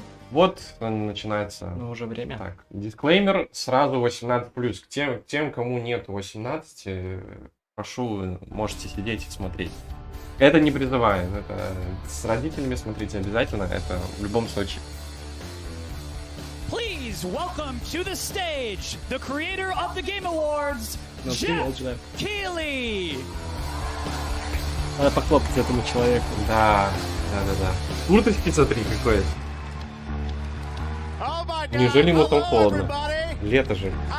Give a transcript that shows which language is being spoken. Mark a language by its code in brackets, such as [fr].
[ru] Вот начинается. Ну, уже время. Так, дисклеймер сразу 18+. Тем, кому нет 18, прошу, вы можете сидеть и смотреть. Это не призываю, это с родителями смотрите обязательно, это в любом случае. [en] Please welcome to the stage the creator of the Game Awards, Джефф Кили. [ru] Надо похлопать этому человеку. Да. Курточки, смотри, какой. Неужели ему там холодно? Лето же.